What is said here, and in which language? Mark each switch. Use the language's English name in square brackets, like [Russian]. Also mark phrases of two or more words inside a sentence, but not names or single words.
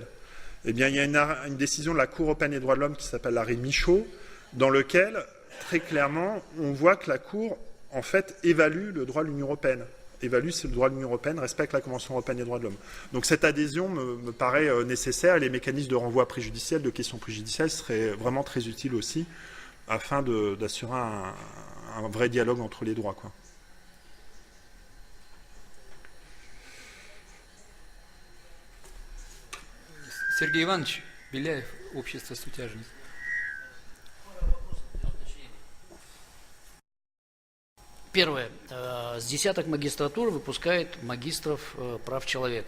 [French] Eh bien il y a une décision de la Cour européenne des droits de l'homme qui s'appelle l'arrêt Michaud, dans lequel, très clairement, on voit que la Cour, en fait, évalue le droit de l'Union européenne. Évalue si le droit de l'Union européenne respecte la Convention européenne des droits de l'homme. Donc cette adhésion me paraît nécessaire. Les mécanismes de renvoi préjudiciel, de questions préjudicielles, seraient vraiment très utiles aussi, afin d'assurer un vrai dialogue entre les droits, quoi. [Russian] Сергей Иванович Беляев, общество «Сутяжность». Первое. С десяток магистратур выпускает магистров прав человека.